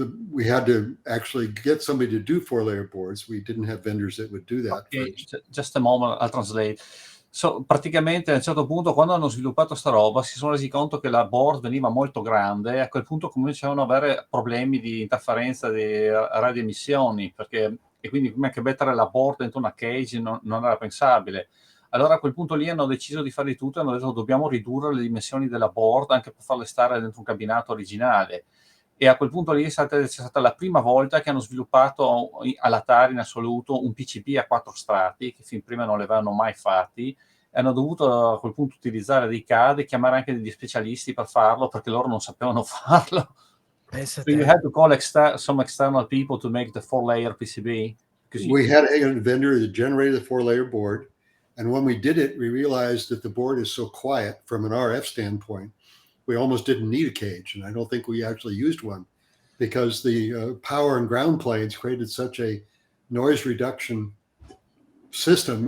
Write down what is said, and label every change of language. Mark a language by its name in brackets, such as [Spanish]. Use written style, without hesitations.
[English] We had to actually get somebody to do 4-layer boards. We didn't have vendors that would do that. Okay, just a moment, I'll translate. [Italian] So, praticamente a un certo punto, quando hanno sviluppato sta roba, si sono resi conto che la board veniva molto grande, e a quel punto cominciavano ad avere problemi di interferenza di radioemissioni, e quindi prima che mettere la board dentro una cage non era pensabile. Allora a quel punto lì hanno deciso di fare di tutto e hanno detto dobbiamo ridurre le dimensioni della board anche per farle stare dentro un cabinato originale. E a quel punto lì c'è stata la prima volta che hanno sviluppato all'Atari in assoluto un PCB a 4 strati, che fin prima non li avevano mai fatti, e hanno dovuto a quel punto utilizzare dei CAD e chiamare anche degli specialisti per farlo, perché loro non sapevano farlo. Pensa [English] So you [Italian] te. [English] had to call some external people to make the 4-layer PCB? We had a vendor that generated the 4-layer board. And when we did it, we realized that the board is so quiet from an RF standpoint, we almost didn't need a cage. And I don't think we actually used one because the power and ground planes created such a noise reduction system.